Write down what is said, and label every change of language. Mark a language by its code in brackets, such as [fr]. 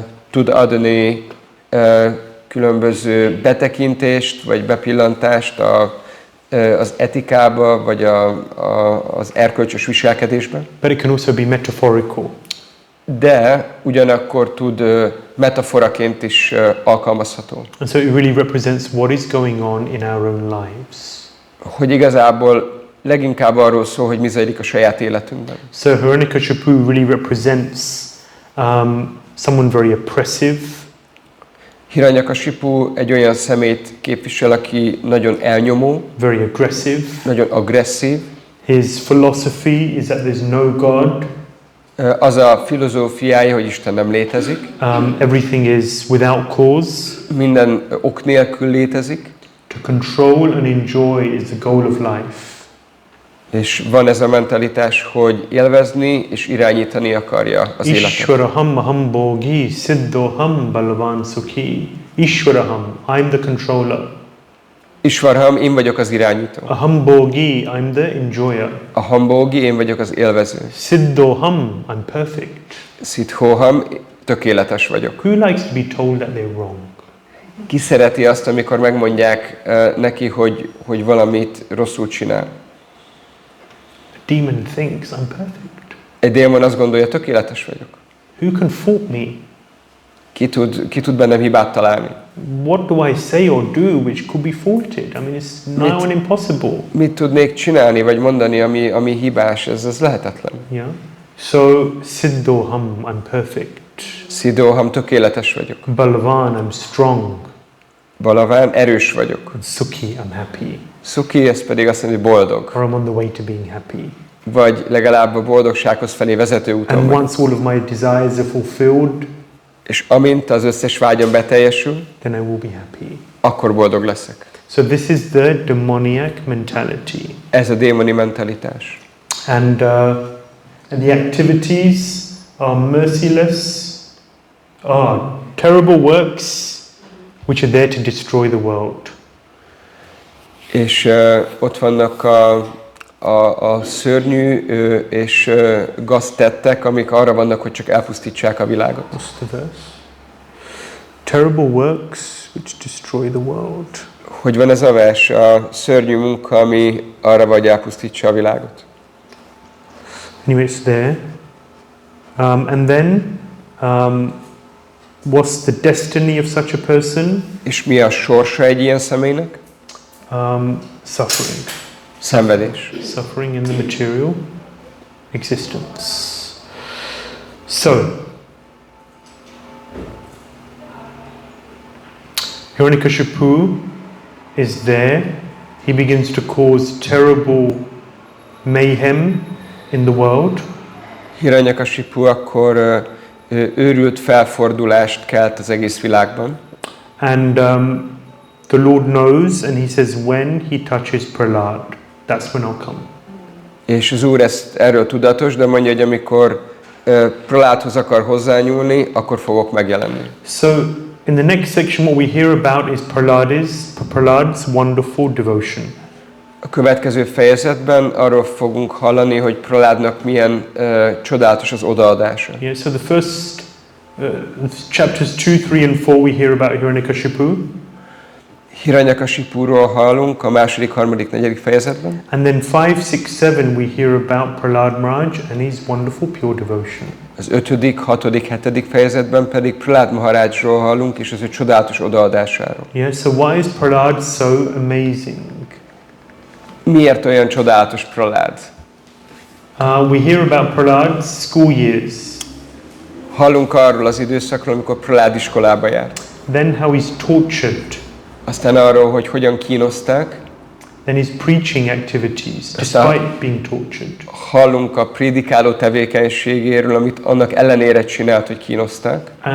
[hu] Tud adni különböző betekintést, vagy bepillantást az etikába, vagy az erkölcsös viselkedésbe. [en] But it can also be metaphorical. [hu] De ugyanakkor tud metaforaként is alkalmazható. [en] And so it really represents what is going on in our own lives. [hu] Hogy igazából leginkább arról szól, hogy mi zajlik a saját életünkben. [en] So Hiranyakashipu really represents someone very oppressive. [hu] Hiranyakashipu egy olyan személyt képvisel, aki nagyon elnyomó, [en] very aggressive. [hu] Nagyon agresszív. [en] His philosophy is that there's no God. [hu] Az a filozófiája, hogy Isten nem létezik. [en] Everything is without cause. [hu] Minden ok nélkül létezik. [en] To control and enjoy is the goal of life. [hu] És van ez a mentalitás, hogy élvezni és irányítani akarja az életet. [sa] Ishwaraham aham bhogi siddhoham balavan sukhi. [en] Ishwaraham, I'm the controller. [hu] Ishwaraham, én vagyok az irányító. [en] Aham bhogi, I'm the enjoyer. [hu] Aham bhogi, én vagyok az élvező. [en] Siddhoham, I'm perfect. [hu] Siddhoham, tökéletes vagyok. [en] Who likes to be told that they're wrong? [hu] Ki szereti azt, amikor megmondják neki, hogy valamit rosszul csinál? [en] A demon thinks I'm perfect. [hu] Egy démon azt gondolja, tökéletes vagyok. [en] Who can fault me? [hu] Ki tud bennem hibát találni? [en] What do I say or do which could be faulted? I mean, it's now and impossible. [hu] Mit tudnék csinálni vagy mondani, ami hibás? Ez lehetetlen. [en] Yeah. So Siddhoham, I'm perfect. [hu] Siddhoham, tökéletes vagyok. [en] Balavan, I'm strong. [hu] Balaván, erős vagyok. [en] And Sukhi, I'm happy. [hu] Sukhi, ez pedig azt mondja, hogy boldog. [en] Or I'm on the way to being happy. [hu] Vagy legalább a boldogsághoz felé vezető úton [en] And [hu] vagy. [en] once all of my desires are fulfilled, [hu] és amint az összes vágyam beteljesül, [en] then I will be happy. [hu] Akkor boldog leszek. [en] So this is the demoniac mentality. [hu] Ez a démoni mentalitás. [en] And the activities are merciless, are terrible works which are there to destroy the world. [hu] És ott vannak a szörnyű és gaztettek, amik arra vannak, hogy csak elpusztítsák a világot. [en] What's the verse? Terrible works which destroy the world. [hu] Hogy van ez a vers? A szörnyű munka, ami arra vagy elpusztítsa a világot. [en] Anyway, it's there. And then, what's the destiny of such a person? [hu] És mi a sorsa egy ilyen személynek? [en] Suffering. [hu] Szenvedés. [en] Suffering in the material existence. So, Hiranyakashipu is there. He begins to cause terrible mayhem in the world. [hu] Hiranyakashipu akkor őrült felfordulást kelt az egész világban. [en] And the Lord knows, and he says, when he touches Prahlāda, that's when I'll come. [hu] És az Úr erről tudatos, de mondja, hogy amikor Prahládhoz akar hozzányúlni, akkor fogok megjelenni. [en] So, in the next section, what we hear about is Prahlāda's wonderful devotion. [hu] A következő fejezetben arról fogunk hallani, hogy Prahládnak milyen csodálatos az odaadása. [en] Yeah, so the first chapters 2, 3 and 4 we hear about Hiranyakashipu. [hu] Hiranyakashipuról hallunk a 2., 3., 4. fejezetben. [en] And then 5, 6, 7 we hear about Prahlāda Maharaj and his wonderful pure devotion. [hu] Az 5., 6., 7. fejezetben pedig Prahlāda Maharajról hallunk, és az ő csodálatos odaadásáról. [en] Yeah, so why is Prahlāda so amazing? [hu] Miért olyan csodálatos Prahlāda? [en] We hear about Prahlāda's school years. [hu] Hallunk arról az időszakról, amikor Prahlāda iskolába járt. [en] Then how he's tortured. [hu] Aztán arról, hogy hogyan kínozták. [en] Then his preaching activities, despite being tortured. [hu] Hallunk a prédikáló tevékenységéről, amit annak ellenére csinált, hogy kínozták.